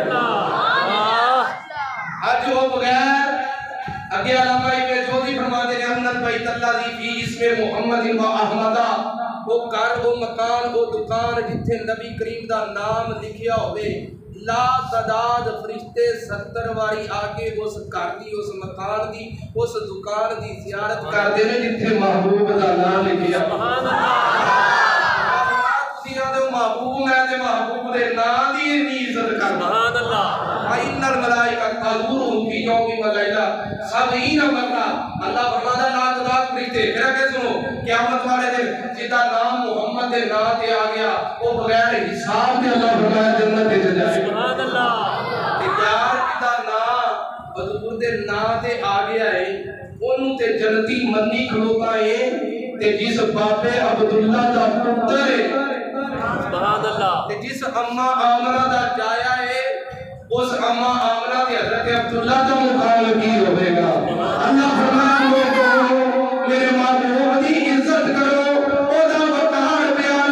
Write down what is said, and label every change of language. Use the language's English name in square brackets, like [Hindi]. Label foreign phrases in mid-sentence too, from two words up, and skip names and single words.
[Punjabi] آج وہ بغیر اگے علامہ ابن جوزی فرماتے ہیں [Arabic] ان البیت الذی فی اسم محمد و احمد [Punjabi] وہ گھر وہ مکان وہ دکان جتھے نبی کریم دا نام لکھیا ہوئے لا تعداد فرشتے 70 واری آکے اس گھر دی اس مکان دی اس دکان دی زیارت کرتے ہیں جتھے محبوب دا نام لکھیا [Arabic] سبحان اللہ [Punjabi] محبوب میں تے محبوب دے نام دی عزت کرنا [Arabic] سبحان اللہ ان الملائکہ تحضرهم فی یوم اللیلہ سبعین مرہ [Punjabi] اللہ فرماتا لا تعداد فرشتے پھر کہ سنو قیامت والے دن جدا نام محمد دے نام تے آ گیا وہ بغیر حساب دے اللہ فرمایا جنت تے جائے [Arabic] سبحان اللہ [Punjabi] تے یار جدا نام حضور دے نام تے آ گیا ہے اونوں تے جنتی منی کھلوتا ہے تے جس بابے عبداللہ دا پتر ہے [Arabic] سبحان اللہ [Punjabi] جس اما آمنہ دا جایا ہے اس اما آمنہ کے حضرت عبداللہ کا مقام کی ہوئے گا اللہ فرمایا لوگوں میرے محبوب دی عزت کرو اودا وقار بیان